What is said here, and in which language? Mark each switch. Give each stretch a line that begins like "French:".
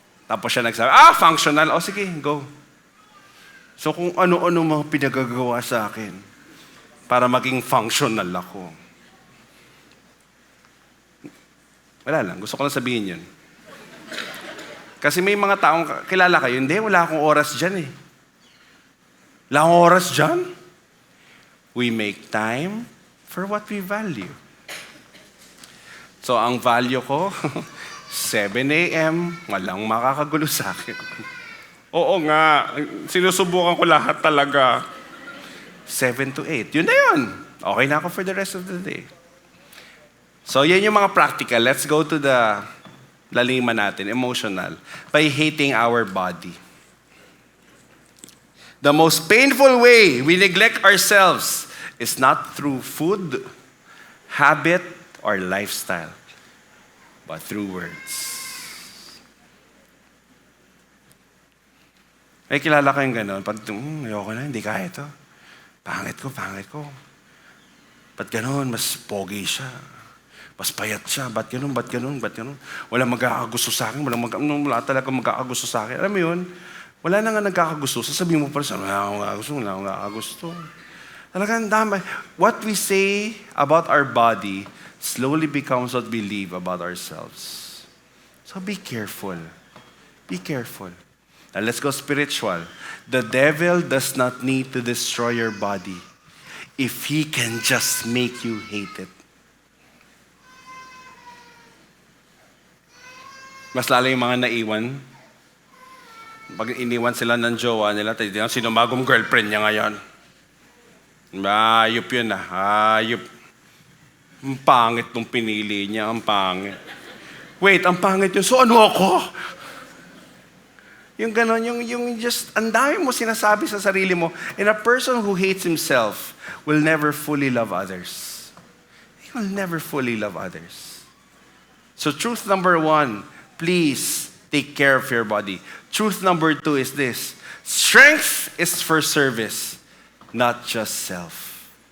Filipino: Tapos siya nagsabi, functional. O sige, go. So kung ano-ano mga pinagagawa sa akin para maging functional ako. Wala lang. Gusto ko lang sabihin yun. Kasi may mga taong kilala kayo, hindi, wala akong oras dyan eh. Wala akong oras dyan.
English: We make time for what we value.
Filipino: So, ang value ko, 7 a.m., walang makakagulo sa akin. Oo nga, sinusubukan ko lahat talaga. 7 to 8, yun na yun. Okay na ako
English: for the rest of the day.
Filipino: So, yan yung mga practical.
English: Let's go to the
Filipino: laliman natin,
English: emotional, by hating our body. The most painful way we neglect ourselves is not through food, habit, or lifestyle, but through words.
Filipino: Ay, kilala kayong gano'n? Pag, ayoko na, hindi kaya ito. Pangit ko. Ba't gano'n? Mas pogi siya. Mas payat siya. Ba't ganun? Wala magkakagusto sa akin. Wala talaga magkakagusto sa akin. Alam mo yun? Wala na nga nagkakagusto. Sasabihin mo pa rin, wala akong magkakagusto. Talagang dami.
English: What we say about our body slowly becomes what we believe about ourselves. So be careful. Be careful. Now let's go spiritual. The devil does not need to destroy your body if he can just make you hate it.
Filipino: Mas lalo yung mga naiwan. Pag iniwan sila ng jowa nila, sino bagong girlfriend niya ngayon? Ayop yun ayop. Ang pangit nung pinili niya, ang pangit. Wait, ang pangit yun. So ano ako? Yung ganon, yung just, ang dami mo sinasabi sa sarili mo.
English: And a person who hates himself will never fully love others. He will never fully love others. So truth number 1, please take care of your body. Truth number 2 is this. Strength is for service, not just self.